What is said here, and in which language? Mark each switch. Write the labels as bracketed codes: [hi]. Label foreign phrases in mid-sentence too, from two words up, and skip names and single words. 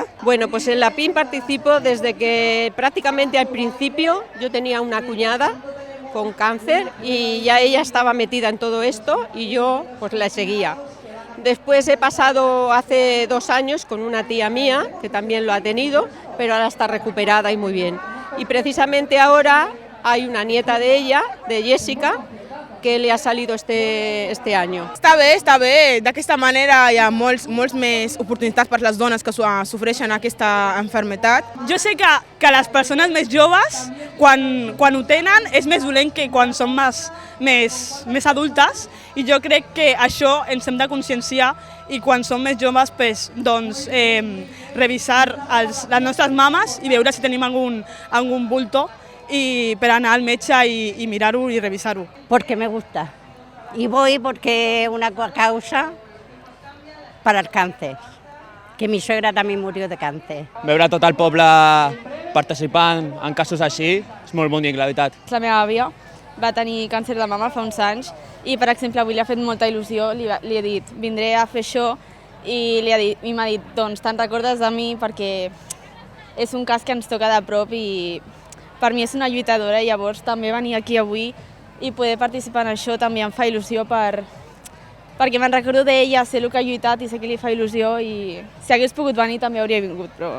[es] Bueno, pues en la PIN participo desde que prácticamente al principio yo tenía una cuñada con cáncer y ya ella estaba metida en todo esto y yo pues la seguía. Después he pasado hace 2 años con una tía mía que también lo ha tenido, pero ahora está recuperada y muy bien. Y precisamente ahora hay una nieta de ella, de Jessica, que li ha salido este any. [ca] Està bé. D'aquesta manera hi ha molts més oportunitats per les dones que sofreixen aquesta malaltia. Jo sé que les persones més joves, quan ho tenen, és més dolent que quan són més adultes, i jo crec que això ens hem de conscienciar i quan som més joves doncs, revisar les nostres mames i veure si tenim algun bulto [es] y para [ca] anar al metge y mirar-ho y revisar-ho. [es] Porque me gusta y voy porque es una causa para el cáncer, que mi suegra también murió de cáncer. [ca] Veure tot el poble participant en casos així és molt bonic, la veritat. La meva àvia va tenir càncer de mama fa uns anys i, per exemple, avui li ha fet molta il·lusió, li he dit, vindré a fer això i m'ha dit, doncs te'n recordes de mi perquè és un cas que ens toca de prop i per mi és una lluitadora i llavors també venir aquí avui i poder participar en això també em fa il·lusió perquè me'n recordo d'ella, sé el que ha lluitat i sé que li fa il·lusió i si hagués pogut venir també hauria vingut, però...